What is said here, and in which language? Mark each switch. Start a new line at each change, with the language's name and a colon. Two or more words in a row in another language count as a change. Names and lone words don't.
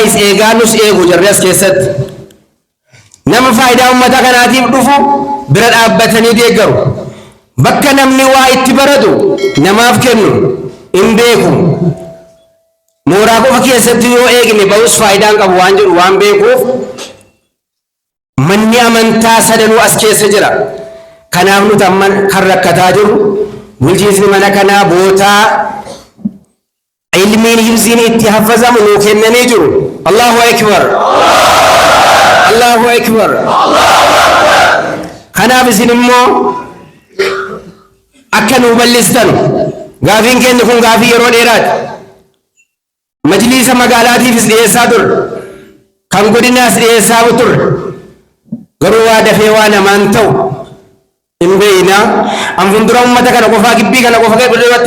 Oromo: is eegaa nus eegu jarri as keessatti nama faayidaa uummata kanaatiif dhufu bira dhaabbatanii deeggaru bakka namni waa itti baratu namaaf kennu hin beeku mooraa qofa keessatti yoo eegne bahus faayidaan qabu waan jedhu waan beekuuf manni amantaa sadanuu as keessa jira. Kanaaf nuti amma kan rakkataa jiru bulchiisni mana kanaa bootaa ilmiin hibsiin itti haffazamu nuu kennanii jiru.
Arabic: الله أكبر. الله أكبر.
Oromo: Kanaaf isin immoo akka nuu bal'istan gaafiin keenya kun gaafii yeroo dheeraati. Majliisa magaalaatiifis dhiyeessaa turre kan godinaas dhiyeessaa turre garuu waa dafee waa namaan ta'u hin beeyna an fuuldura uummata kana qofaa gibbii kana qofa irratti